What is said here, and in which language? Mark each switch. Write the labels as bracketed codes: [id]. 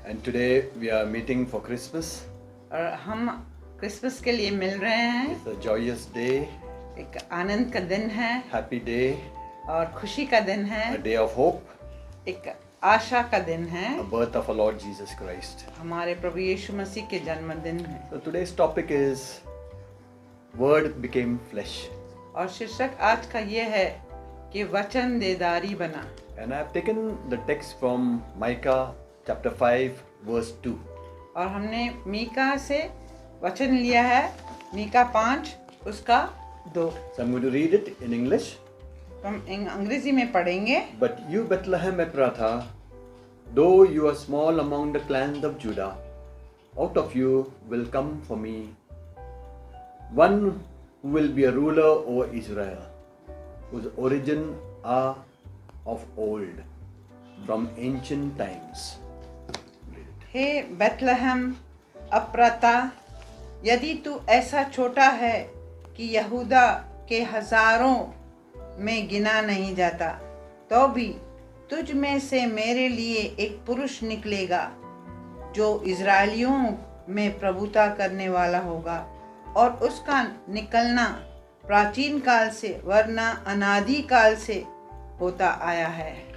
[en] And today we are meeting for Christmas. [hi] और हम Christmas के लिए मिल रहे हैं। [en] It's a joyous day, [hi] एक आनंद का दिन है [en] happy day, [hi] और खुशी का दिन है, [en] a day of hope, [hi] एक आशा का दिन है, [en] a birth of our Lord Jesus Christ. [hi] हमारे प्रभु यीशु मसीह के जन्मदिन है। [en] So today's topic is Word became flesh. [hi] और शीर्षक आज का ये है कि वचन देदारी बना। [en] And I have taken the text from Micah chapter 5 verse 2. [hi] और हमने मीका से वचन लिया है, मीका 5 उसका 2। [en] So I'm going to read it in English. [hi] हम अंग्रेजी में पढ़ेंगे। [en] But you, Bethlehem Ephrathah, though you are small among the clans of Judah, out of you will come for me one who will be a ruler over Israel, whose origin are of old, from ancient times. [hi] Hey Bethlehem अप्राता, यदि तू ऐसा छोटा है कि यहूदा के हजारों में गिना नहीं जाता, तो भी तुझ में से मेरे लिए एक पुरुष निकलेगा जो इज़राइलियों में प्रभुता करने वाला होगा, और उसका निकलना प्राचीन काल से वरना अनादि काल से होता आया है।